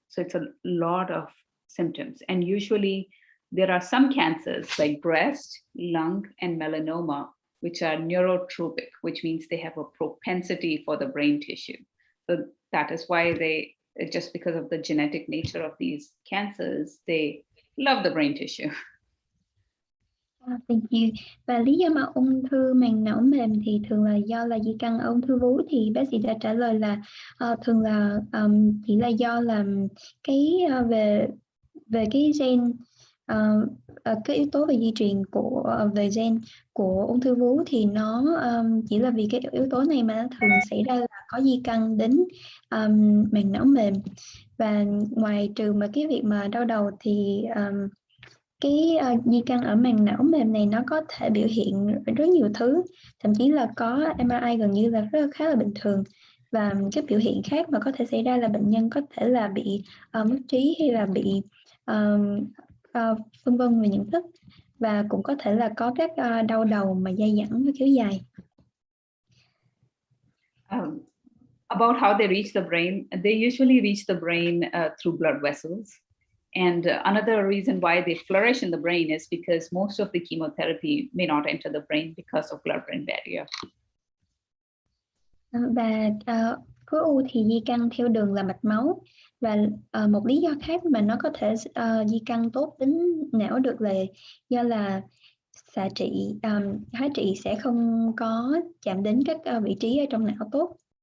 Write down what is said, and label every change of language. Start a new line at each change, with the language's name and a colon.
English: So it's a lot of symptoms. And usually there are some cancers like breast, lung, and melanoma, which are neurotropic, which means they have a propensity for the brain tissue. So that is why just because of the genetic nature of these cancers, they love the brain tissue. Thank you.
Vietnamese: Và lý do mà ung thư màng não mềm thì thường là do là di căn ở ung thư vú, thì bác sĩ đã trả lời là thường là chỉ là do là cái về cái gen, cái yếu tố về di truyền về gen của ung thư vú, thì nó chỉ là vì cái yếu tố này mà nó thường xảy ra là có di căn đến màng não mềm. Và ngoài trừ mà cái việc mà đau đầu thì cái di căn ở màng não mềm này nó có thể biểu hiện rất nhiều thứ, thậm chí là có MRI gần như là khá là bình thường. Và cái biểu hiện khác mà có thể xảy ra là bệnh nhân có thể là bị mất trí hay là bị phân vân về nhận thức. và cũng có thể là có các đau đầu mà dai dẳng và kéo dài.
English: About how they reach the brain, they usually reach the brain through blood vessels. And another reason why they flourish in the brain is because most of the chemotherapy may not enter the brain because of blood-brain barrier.
Vietnamese: Và khối u thì di căn theo đường là mạch máu, và một lý do khác mà nó có thể di căn tốt đến não được là do là xạ trị, hóa trị sẽ không có chạm đến các vị trí ở trong não tốt.